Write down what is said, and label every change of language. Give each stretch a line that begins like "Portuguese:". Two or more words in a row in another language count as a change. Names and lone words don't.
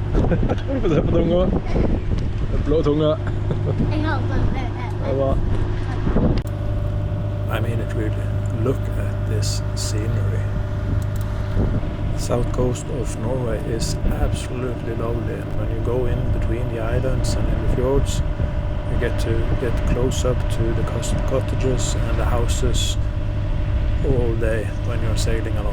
Norwegian: Få se på tunga. Den blå tunga. Jeg har bare Det var.
English: I mean it really. Look at this scenery. South coast of Norway is absolutely lovely. When you go in between the islands and in the fjords, you get to get close up to the cottages and the houses all day when you're sailing along.